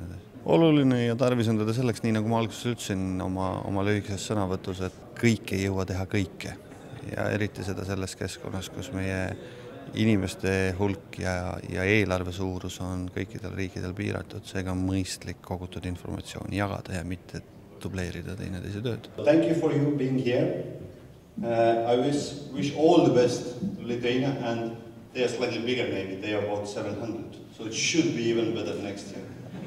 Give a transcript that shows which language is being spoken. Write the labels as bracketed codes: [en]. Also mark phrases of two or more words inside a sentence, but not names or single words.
[et] Oluline ja tarvis on teda selleks, nii nagu ma alguses ütlesin oma lühikeses sõnavõtus, et kõik ei jõua teha kõike. Ja eriti seda selles keskkonnas, kus meie inimeste hulk ja eelarve suurus on kõikidel riikidel piiratud, seega on mõistlik kogutud informatsiooni jagada ja mitte dubleerida teineteise tööd. [en] Thank you for you being here. I wish all the best to Lithuania, and they are slightly bigger maybe, they are about 700, so it should be even better next year.